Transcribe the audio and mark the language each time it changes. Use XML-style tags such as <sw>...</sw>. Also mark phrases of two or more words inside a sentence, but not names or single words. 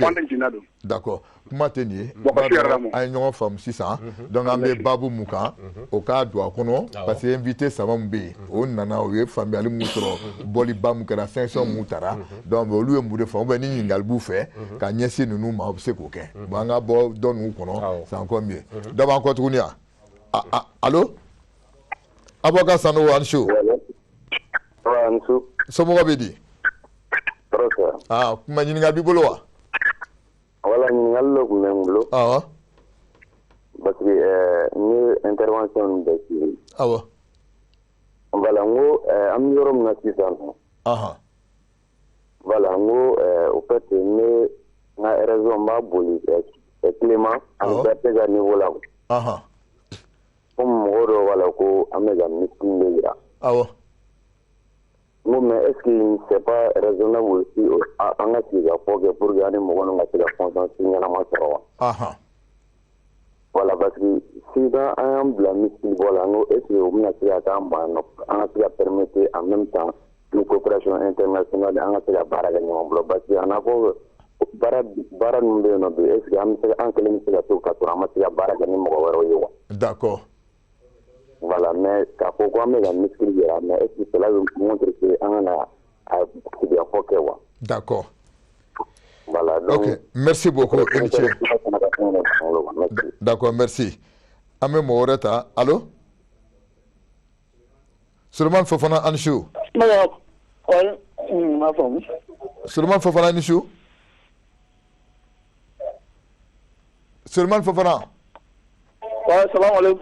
<bm>D'accord. Kuma tɛ nin ye. An ye ɲɔgɔn faamu sisan. Donc an bɛ baabu mun kan o k'a don a kɔnɔ</bm> <fr>parce que</fr> <bm>invité saba min bɛ yen o nana o ye faamuyali mun sɔrɔ bɔliba mun kɛra sanction mun tara donc olu ye mun de fɔ</bm> <fr>ou bien</fr> <bm>ni ɲininkali b'u fɛ ka ɲɛsin ninnu ma o bɛ se k'o kɛ bon an ka bɔ dɔ ninnu kɔnɔ</bm> <fr>c'est encore mieux.</fr> <bm>Dɔ b'an kɔ tuguni yan. Allo? Avocat Sanogo Ansou. Somɔgɔ bɛ di? Kuma ɲininkali b'i bolo wa? Wala ɲininkali dɔ tun bɛ n bolo. Awɔ.</bm> <fr>Parce que</fr> <bm>n ye intervention bɛɛ k'i. Awɔ. Voilà n ko an bɛ yɔrɔ min na sisan nɔ. Voilà n ko</bm> <fr>au fait</fr> <bm>ne n ka raison n b'a boli Clément ani Berthe ka niveau la. Komi mɔgɔ dɔw b'a la ko an bɛ ka meeting de jira. Awɔ.</bm> <fr>Non, mais est-ce que c'est pas raisonnable aussi en a qui a pour que</fr> <bm>ani mɔgɔ ninnu ka se ka consensus ɲɛnama sɔrɔ wa? Voilà, parce que sisan an y'an bila misiri bɔ la n ko</bm> <fr>est-ce que</fr> <bm>o bɛna se ka k'an ban nɔ an ka se ka</bm> <fr>permettre en même temps</fr> <bm>ni</bm> <fr>coopération internationale</fr> <bm>an ka se ka baara kɛ ɲɔgɔn bolo</bm> <fr>parce que</fr> <bm>a n'a fɔ baara ninnu bɛ yen nɔ bi</bm> <fr>est-ce que</fr> <bm>an kelen bɛ se ka to ka sɔrɔ an ma se ka baara kɛ ni mɔgɔ wɛrɛw ye wa? D'accord. Voilà, mais k'a fɔ ko an bɛ ka misiri jira</bm> <fr>mais est-ce que cela montre que</fr> <bm>an kana sigikafɔ kɛ wa? D'accord. Voilà, donc...</bm> <fr>Ok, merci beaucoup, Eriché. D'accord, merci.</fr> <bm>An bɛ mɔgɔ wɛrɛ ta. Allo? Sulemani Fofana Ansou. Sulemani Fofana Ansou. Sulemani Fofana.</bm> <ar>Salam alaikum.</ar>